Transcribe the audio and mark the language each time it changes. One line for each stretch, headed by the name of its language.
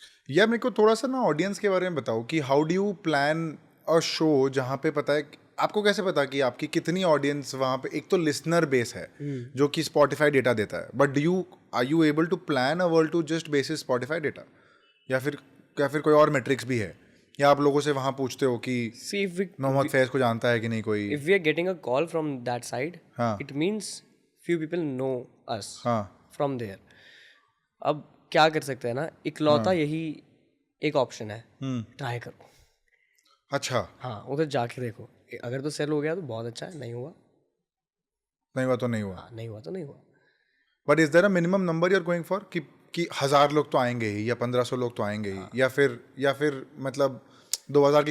Hindi: यार मेरे को थोड़ा सा ना ऑडियंस के बारे में बताओ कि
English: how do you plan a show
Hindi: जहाँ पे पता है, आपको कैसे पता कि आपकी कितनी ऑडियंस वहाँ पे? एक तो लिसनर बेस है जो कि स्पॉटिफाई डेटा देता है,
English: but are you able to plan a world tour just basis Spotify data,
Hindi: या फिर कोई और मेट्रिक्स भी है, या आप लोगों से वहाँ पूछते हो कि
English: See,
Hindi: मोहम्मद फैज़ को जानता है कि नहीं कोई?
English: if we are getting a call from that side,
Hindi: हाँ,
English: it means few people know us
Hindi: हाँ,
English: from there.
Hindi: अब क्या कर सकते हैं ना, इकलौता यही एक ऑप्शन है, ट्राई करो। अच्छा, हाँ, उधर जाके देखो, अगर तो सेल हो गया तो बहुत अच्छा है, नहीं हुआ नहीं हुआ तो नहीं हुआ। हाँ, नहीं हुआ तो नहीं हुआ।
English: but is there a minimum number you are going for
Hindi: कि 1000 लोग तो आएंगे ही, या 1500 लोग तो आएंगे ही, या फिर मतलब 2000 की